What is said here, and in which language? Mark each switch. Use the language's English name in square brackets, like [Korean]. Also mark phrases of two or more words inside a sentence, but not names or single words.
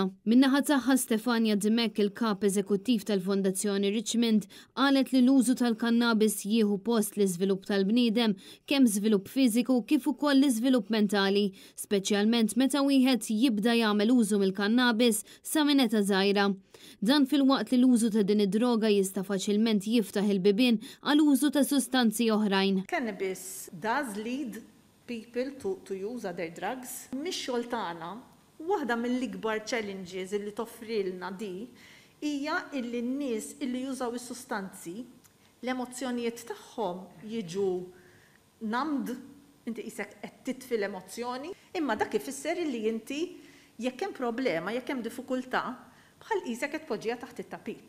[Maltese] Min-naħa tagħha Stefania Dimek, il-kap eżekuttiv tal-Fondazzjoni Richmond, qalet li l-użu tal-kannabis jieħu post l-iżvilupp tal-bniedem kemm żvilupp fiżiku kif ukoll l-iżvilupp mentali, speċjalment meta wieħed jibda jagħmel użu mill-kannabis sa ta' żgħira. Dan fil-waqt li l-użu ta' din id-droga jista' faċilment jiftaħ il-bibien għal użu ta' sustanzi oħrajn. [English] Cannabis does lead people to use other drugs. [Maltese] Mix-xogħol tagħna, waħda mill-ikbar challenges li toffrilna di hija illi n-nies illi jużaw is-sustanzi l-emozzjonijiet tagħhom jiġu namd, inti qisek qed titfi l-emozzjoni, imma dak ifisser li inti jekk hemm problema, jekk hemm diffikultà, bħal qisek qed tpoġġiha taħt it-tapit.